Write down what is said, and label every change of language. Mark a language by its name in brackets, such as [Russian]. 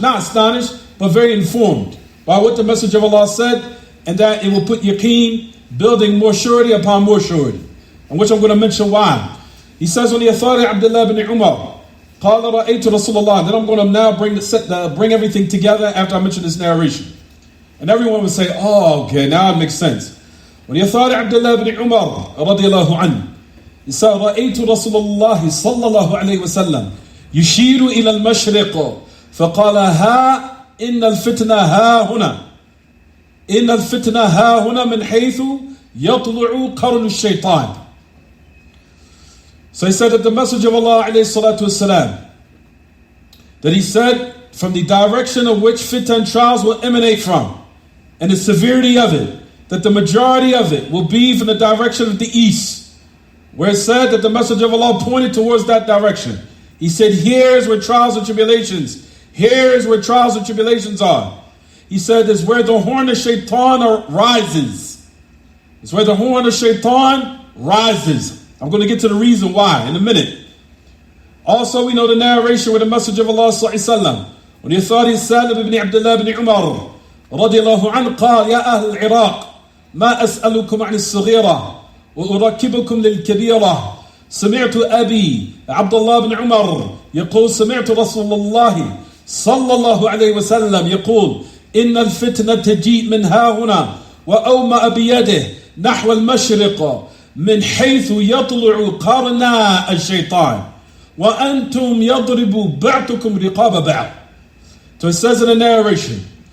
[English] Not astonished, but very informed by what the Messenger of Allah said, and that it will put yaqeen, building more surety upon more surety. And which I'm going to mention why. He says on the authority of Abdullah ibn Umar, [Arabic] قال رأيت رسول الله. [English] Then I'm going to now bring everything together after I mention this narration. And everyone would say, oh, okay, now it makes sense. On the authority of Abdullah ibn Umar, رضي الله عنه, he said, [Arabic] رأيت رسول الله صلى الله عليه وسلم يشير إلى المشرق فقال ها إن الفتنة ها هنا إن الفتنة ها هنا من حيث يطلع قرن الشيطان. [English] So he said that the Messenger of Allah والسلام, that he said from the direction of which fitan trials will emanate from, and the severity of it, that the majority of it will be from the direction of the east, where it said that the Messenger of Allah pointed towards that direction. He said, here's where trials and tribulations, here's where trials and tribulations are. He said, it's where the horn of shaitan rises. It's where the horn of shaitan rises. I'm going to get to the reason why in a minute. Also, we know the narration with the Messenger of Allah sallallahu alaihi wasallam. When the authority Salim ibn Abdullah ibn Umar [Arabic] رضي الله عنه قال يا أهل العراق ما أسألكم عن الصغيرة وأركبكم للكبيرة. سمعت أبي عبد الله بن عمر يقول سمعت رسول الله صلى الله عليه وسلم يقول إن الفتنة تجيء من ها هنا وأومأ بيده نحو المشرق من حيث يطلع قرنا الشيطان وأنتم يضرب بعضكم رقاب بعض. [English] So it says in the narration